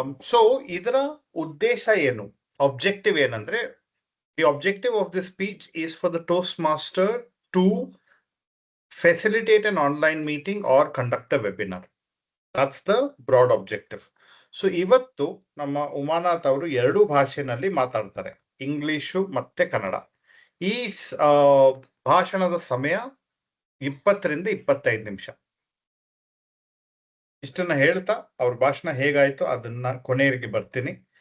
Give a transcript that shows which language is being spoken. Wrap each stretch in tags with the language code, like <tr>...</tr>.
<kn>So ಇದರ ಉದ್ದೇಶ ಏನು, ಆಬ್ಜೆಕ್ಟಿವ್ ಏನಂದ್ರೆ,</kn> <en>The objective of the speech is for the toastmaster to facilitate an online meeting or conduct a webinar. That's the broad objective.</en> <kn>So ಇವತ್ತು ನಮ್ಮ ಉಮಾನಾಥ್ ಅವರು 2 ಭಾಷೆನಲ್ಲಿ ಮಾತಾಡ್ತಾರೆ, English ಮತ್ತೆ ಕನ್ನಡ. ಈ ಭಾಷಣದ ಸಮಯ 20 ರಿಂದ 25 ನಿಮಿಷ. ಇಷ್ಟನ್ನ ಹೇಳ್ತಾ ಅವ್ರ ಭಾಷಣ ಹೇಗಾಯ್ತು ಅದನ್ನ ಕೊನೆಯವರೆಗೆ ಬರ್ತೀನಿ.</kn>